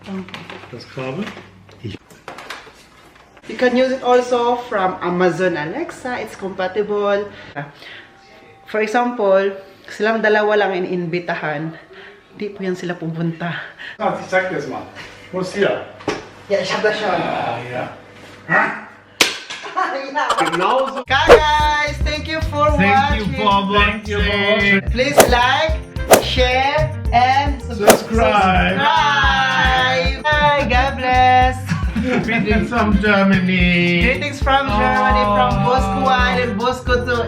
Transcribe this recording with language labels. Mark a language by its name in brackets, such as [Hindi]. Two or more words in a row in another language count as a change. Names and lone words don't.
[German] Das Kabel. [English] You can use it also from Amazon Alexa. It's compatible. For example, [Filipino] silang dalawa lang inimbitahan. Di po yan sila pupunta. [German] Ich zeig dir das mal. Wo ist hier? Ja, ich hab das schon. Ja. Genauso. [English] Guys, thank you for watching. Thank you for watching. Please like, share, and Subscribe. Bye. God bless. Greetings from Germany. Greetings from Germany, from Bosco 1 and Bosco 2.